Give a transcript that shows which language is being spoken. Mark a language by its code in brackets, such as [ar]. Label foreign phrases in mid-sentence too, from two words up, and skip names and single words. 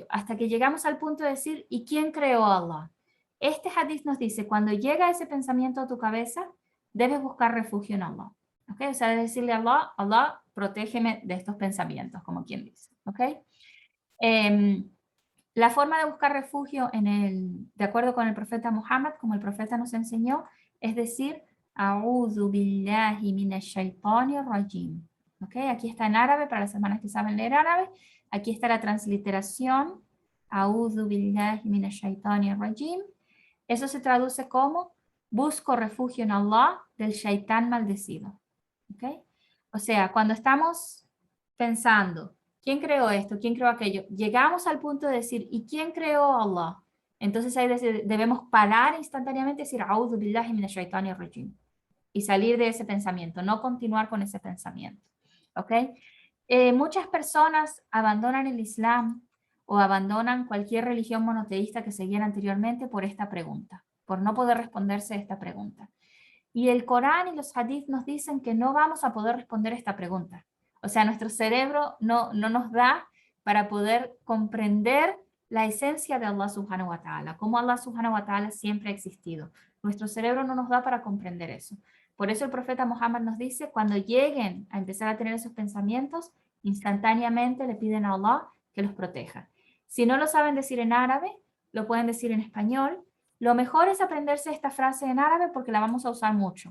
[es] Hasta que llegamos al punto de decir, ¿y quién creó a Allah? Este hadith nos dice, cuando llega ese pensamiento a tu cabeza, debes buscar refugio en Allah. ¿Ok? O sea, debes decirle a Allah, Allah, protégeme de estos pensamientos, como quien dice. ¿Ok? Em, la forma de buscar refugio de acuerdo con el profeta Muhammad, como el profeta nos enseñó, es decir, [ar] أعوذ بالله من الشيطان الرجيم. [es] ¿Ok? Aquí está en árabe, para las hermanas que saben leer árabe. Aquí está la transliteración. [ar] أعوذ بالله من الشيطان الرجيم. [es] Eso se traduce como busco refugio en Allah del shaitán maldecido. ¿Ok? O sea, cuando estamos pensando, ¿quién creó esto? ¿Quién creó aquello? Llegamos al punto de decir, ¿y quién creó a Allah? Entonces ahí debemos parar instantáneamente y decir, [ar] أعوذ بالله من الشيطان الرجيم. [es] Y salir de ese pensamiento, no continuar con ese pensamiento. ¿Ok? Muchas personas abandonan el Islam o abandonan cualquier religión monoteísta que seguían anteriormente por esta pregunta, por no poder responderse esta pregunta. Y el Corán y los hadith nos dicen que no vamos a poder responder esta pregunta. O sea, nuestro cerebro no nos da para poder comprender la esencia de Allah [ar] سبحانه وتعالى, [es] cómo Allah [ar] سبحانه وتعالى [es] siempre ha existido. Nuestro cerebro no nos da para comprender eso. Por eso el profeta Muhammad nos dice, cuando lleguen a empezar a tener esos pensamientos, instantáneamente le piden a Allah que los proteja. Si no lo saben decir en árabe, lo pueden decir en español. Lo mejor es aprenderse esta frase en árabe porque la vamos a usar mucho.